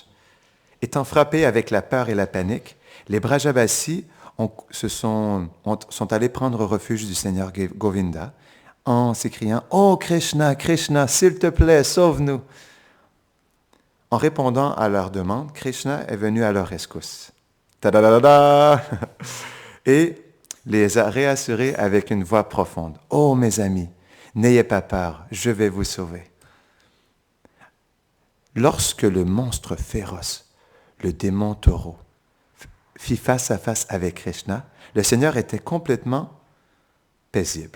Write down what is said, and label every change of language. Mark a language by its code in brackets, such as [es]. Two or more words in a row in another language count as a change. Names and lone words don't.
[fr] Étant frappés avec la peur et la panique, les Brajavasis sont allés prendre refuge du Seigneur Govinda en s'écriant « Oh Krishna, Krishna, s'il te plaît, sauve-nous » En répondant à leur demande, Krishna est venu à leur rescousse. Ta-da-da-da-da! Et les a réassurés avec une voix profonde. « Oh mes amis, N'ayez pas peur, je vais vous sauver. Lorsque le monstre féroce, le démon taureau, fit face à face avec Krishna, le Seigneur était complètement paisible.